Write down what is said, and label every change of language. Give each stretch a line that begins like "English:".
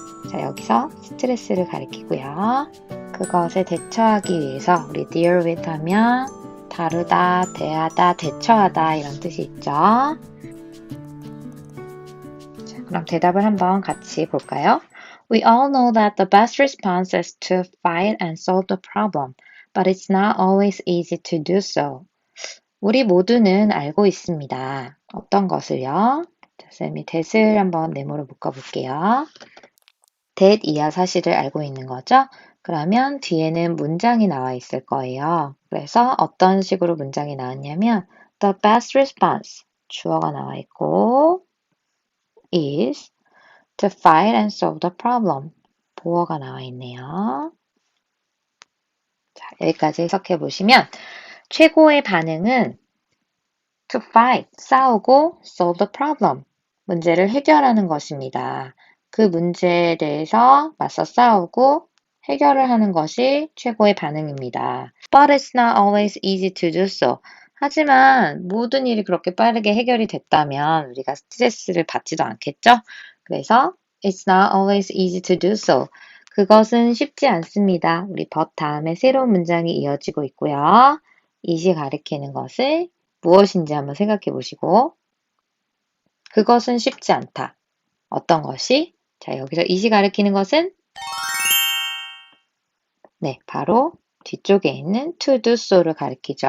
Korean: 자, 여기서 스트레스를 가리키고요. 그것에 대처하기 위해서 우리
English: deal with
Korean: 하면 다루다, 대하다, 대처하다 이런 뜻이 있죠. 자, 그럼 대답을 한번 같이 볼까요?
English: We all know that the best response is to fight and solve the problem, but it's not always easy to do so.
Korean: 우리 모두는 알고 있습니다. 어떤 것을요? 자, 쌤이 that을 한번 네모로 묶어볼게요. that 이하 사실을 알고 있는 거죠? 그러면 뒤에는 문장이 나와 있을 거예요. 그래서 어떤 식으로 문장이 나왔냐면
English: the best response
Korean: 주어가 나와 있고
English: is to fight and solve the problem
Korean: 보어가 나와 있네요. 자, 여기까지 해석해 보시면 최고의 반응은
English: to fight
Korean: 싸우고
English: solve the problem
Korean: 문제를 해결하는 것입니다. 그 문제에 대해서 맞서 싸우고 해결을 하는 것이 최고의 반응입니다.
English: But it's not always easy to do so.
Korean: 하지만 모든 일이 그렇게 빠르게 해결이 됐다면 우리가 스트레스를 받지도 않겠죠? 그래서
English: it's not always easy to do so.
Korean: 그것은 쉽지 않습니다. 우리 but 다음에 새로운 문장이 이어지고 있고요. it이 가리키는 것을 무엇인지 한번 생각해 보시고 그것은 쉽지 않다. 어떤 것이? 자, 여기서 it이 가리키는 것은 네, 바로 뒤쪽에 있는
English: to do so
Korean: 를 가리키죠.